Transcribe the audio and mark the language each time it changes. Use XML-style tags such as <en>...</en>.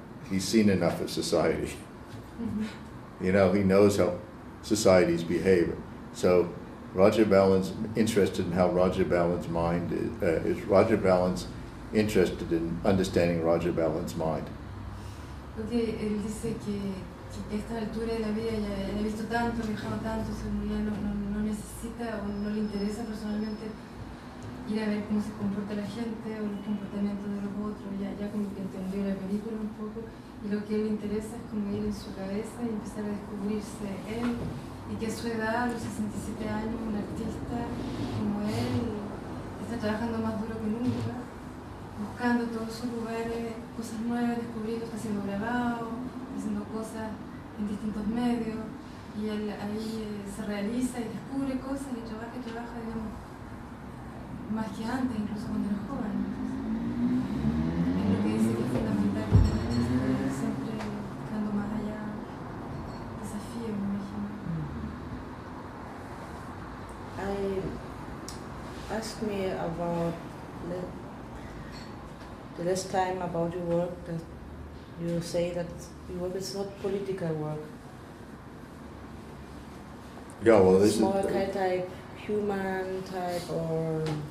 <en>He's seen enough of society. You know, he knows how societies behave. So Roger Ballen's interested in how Roger Ballen's mind is Roger Ballen's interested in understanding Roger Ballen's mind.</en> <es>Porque él dice que a esta altura de la vida ya ha visto tanto, ha viajado tanto, ya no necesita o no le interesa personalmente ir a ver cómo se comporta la gente o los comportamientos de los otros, ya como que entendió la película un poco, y lo que a él le interesa es como ir en su cabeza y empezar a descubrirse él, y que a su edad, a los 67 años, un artista como él está trabajando más duro que nunca, buscando todos sus lugares, cosas nuevas, descubriendo, está haciendo grabados, haciendo cosas en distintos medios, y él ahí se realiza y descubre cosas y trabaja, digamos, más que antes, incluso cuando era joven. Es lo que dice que es fundamental para el artista, siempre buscando más allá, desafíos, me imagino.</es> <en>Ask me about the last time about your work, that you say that your work is not political work. Yeah, well, this it's more kind of type human type or...</en>